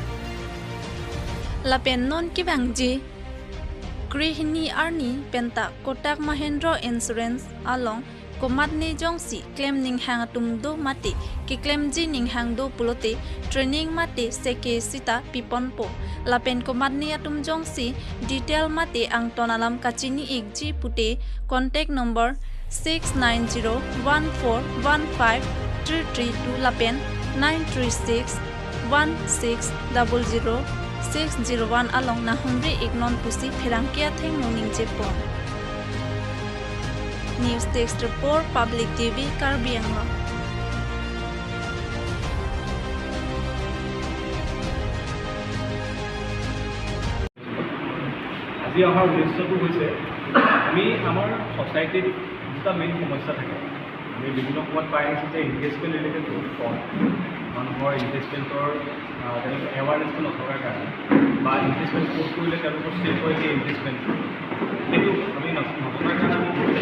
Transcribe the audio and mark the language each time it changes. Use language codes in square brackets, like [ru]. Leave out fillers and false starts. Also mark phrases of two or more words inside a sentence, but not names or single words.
[mjw] Lapen Non Kibang Ji Grihini Arni Penta Kotak Mahindra Insurance along Komatne Jongsi claim ning hang tumdo mati ki claim ji ning hang do pulote training mati seke sita piponpo lapen komatne atum jongsi detail mati ang tonalam kachini ikji pute [en] contact number [mjw] 690141533 lapen 9361600 601 along na humri ignon pusi phirangkia theng morning jepon News Text Report Public TV Karbi Anglong [as] আজি অহাৰ উদ্দেশ্যটো হৈছে আমি আমাৰ সোসাইটিৰ দুটা মেইন সমস্যা থাকে আমি বিভিন্ন সময়ত পাই আছোঁ যে [en] investment related [as] বহুত ফ্ৰড মানুহৰ ইনভেষ্টমেণ্টৰ তেওঁলোকৰ এৱাৰনেছটো নথকাৰ কাৰণে বা ইনভেষ্টমেণ্ট ক'ত কৰিলে তেওঁলোকৰ ছেফ হয় সেই ইনভেষ্টমেণ্টটো সেইটো আমি নথকাৰ কাৰণে আমি